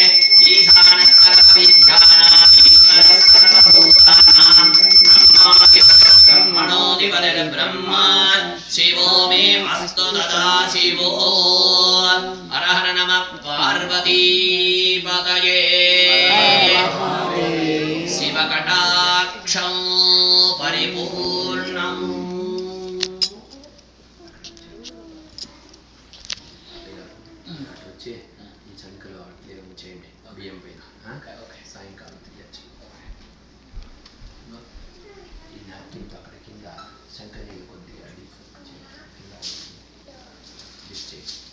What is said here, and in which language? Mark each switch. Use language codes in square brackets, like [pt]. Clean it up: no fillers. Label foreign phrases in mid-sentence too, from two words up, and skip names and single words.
[sa] ब्रह्मणोऽधिपतिर् ब्रह्मा शिवो मे अस्तु तदा शिवो हर हर नमः पार्वतीपतये शिवकटाक्षं परिपूर्णम् [te] వచ్చి ఈ చంకలో అట్లే చేయండి బియ్యం పైన సాయంకాలం తీయచ్చు ఈ నాప్కిన్తో అక్కడ కింద శంకర్ నీళ్ళు కొద్దిగా కింద లిస్ట్ చేయి